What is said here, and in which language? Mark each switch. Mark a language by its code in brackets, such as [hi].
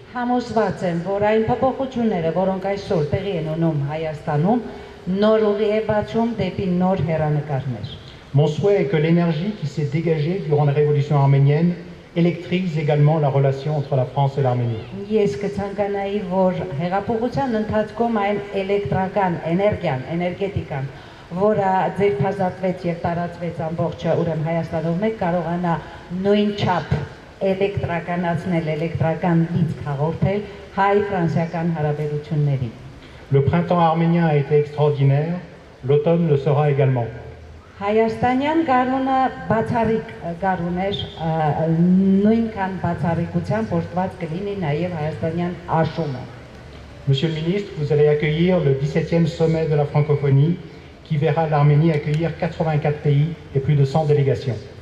[hy] Համոզված եմ, որ այն փոփոխությունները, որոնք այսօր տեղի են ունենում Հայաստանում, նոր ուղի է բացում դեպի նոր հեռանկարներ։ [fr] Mon souhait est que l'énergie qui s'est dégagée durant la révolution arménienne électrise également la relation entre la France et l'Arménie. [hy] Ես կցանկանայի, որ հեղափոխության ընթացքում այն էլեկտրական էներգիան, էներգետիկան, որը ձերբազատվեց եւ տարածվեց ամբողջ ուրեմն Հայաստանով, մեկ կարողանա նույն չափ էլեկտրականացնել, էլեկտրական լիցք հաղորդել հայ-ֆրանսիական հարաբերություններին։ [fr] Le printemps arménien a été extraordinaire, l'automne le sera également. [hy] Հայաստանյան գարունը բացառիկ գարուն էր, նույնքան բացառիկությամբ օրդված կլինի նաև հայաստանյան աշունը։ [fr] Monsieur le ministre, vous allez accueillir le 17e sommet de la francophonie qui verra l'Arménie accueillir 84 pays et plus de 100 délégations.